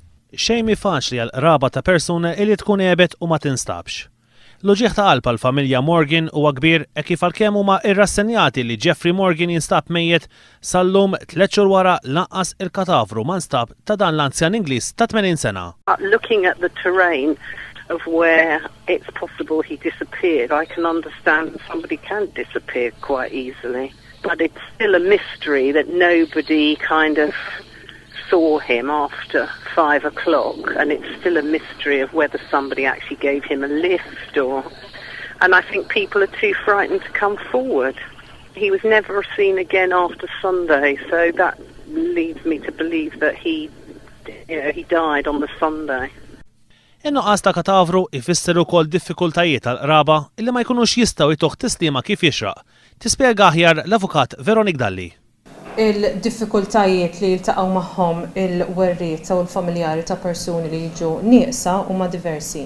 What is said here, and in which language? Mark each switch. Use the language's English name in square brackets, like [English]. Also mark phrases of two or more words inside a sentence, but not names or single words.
[Maltese] Xejn faċli għal qraba ta' persuna li tkun qiegħed u ma tinstabx. L-uġieħ ta' qalb għall-familja Morgan huwa kbir kif għalkemm huma irrassenjati li Jeffrey Morgan jinstab mejjed sal-lum 3 xhur wara lanqas il-katavru ma nstab ta' dan l-anzjan Ingliż ta' 80 sena. [English] Looking at the terrain of where it's possible he disappeared, I can understand somebody can disappear quite easily. But it's still a mystery that nobody kind of saw him after 5 o'clock, and it's still a mystery of whether somebody actually gave him a lift and I think people are too frightened to come forward. He was never seen again after Sunday, so that leads me to believe that he died on the Sunday. [Maltese] In-nuqqas ta' katavru ifisser ukoll diffikultajiet tal-qraba illi ma jkunux jistgħu jtuħ tislima kif jixraq. Tispjega aħjar l-avukat Veronique Dalli. Il-diffikultajiet li jiltaqgħu magħhom il-werriet u l-familjari ta' persuni li jiġu nieqsa huma diversi.